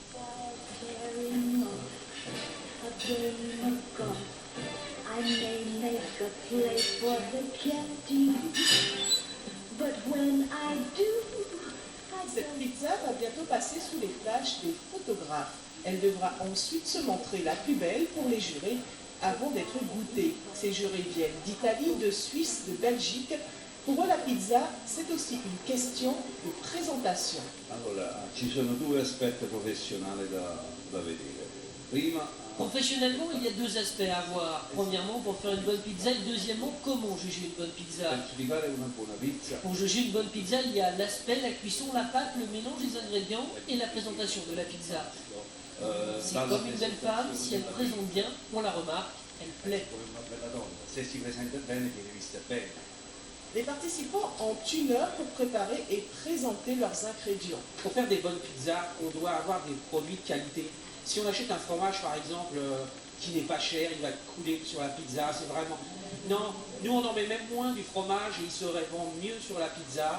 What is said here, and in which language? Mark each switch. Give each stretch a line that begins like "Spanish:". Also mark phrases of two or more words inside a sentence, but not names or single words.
French: Cette pizza va bientôt passer sous les flashs des photographes. Elle devra ensuite se montrer la plus belle pour les jurés avant d'être goûtée. Ces jurés viennent d'Italie, de Suisse, de Belgique. Pour eux, la pizza, c'est aussi une question de présentation.
Italian: Allora, ci sono due aspetti professionali da vedere. Prima,
French: professionnellement, il y a deux aspects à voir. Premièrement, pour faire une bonne pizza, et deuxièmement, comment juger une bonne pizza.
Italian: per giudicare una buona pizza,
French: Pour juger une bonne pizza, il y a l'aspect, la cuisson, la pâte, le mélange des ingrédients et la présentation de la pizza. C'est
Italian: dalla
French: comme une belle femme, si elle présente bien, on la remarque, elle plaît.
Italian: come una bella donna, se si presenta bene viene vista bene.
French: Les participants ont 1 heure pour préparer et présenter leurs ingrédients. Pour faire des bonnes pizzas, on doit avoir des produits de qualité. Si on achète un fromage, par exemple, qui n'est pas cher, il va couler sur la pizza, c'est vraiment... Non, nous on en met même moins du fromage et il se revend mieux sur la pizza.